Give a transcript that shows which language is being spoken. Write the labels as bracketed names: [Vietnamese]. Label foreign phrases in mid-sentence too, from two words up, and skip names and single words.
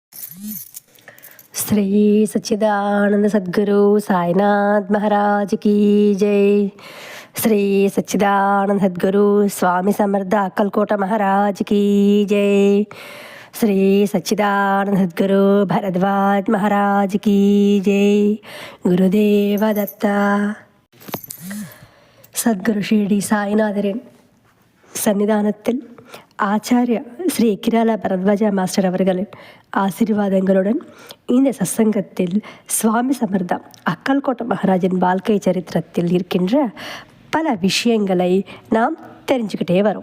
[Hindi] श्री सच्चिदानंद सद्गुरु साईनाथ महाराज की जय. श्री सच्चिदानंद सद्गुरु स्वामी समर्थ अक्कलकोट महाराज की जय. श्री सच्चिदानंद सद्गुरु भरद्वाज महाराज की जय. गुरुदेव दत्ता. [Tamil] சத்குரு ஷிரடி சாய்நாதரின் சன்னிதானத்தில் ஆச்சாரிய ஸ்ரீ கிரால பரத்வாஜா மாஸ்டர் அவர்களின் ஆசீர்வாதங்களுடன் இந்த சத்சங்கத்தில் சுவாமி சமர்த்தா அக்கல்கோட்ட மகாராஜின் வாழ்க்கை சரித்திரத்தில் இருக்கின்ற பல விஷயங்களை நாம் தெரிஞ்சுக்கிட்டே வரோம்.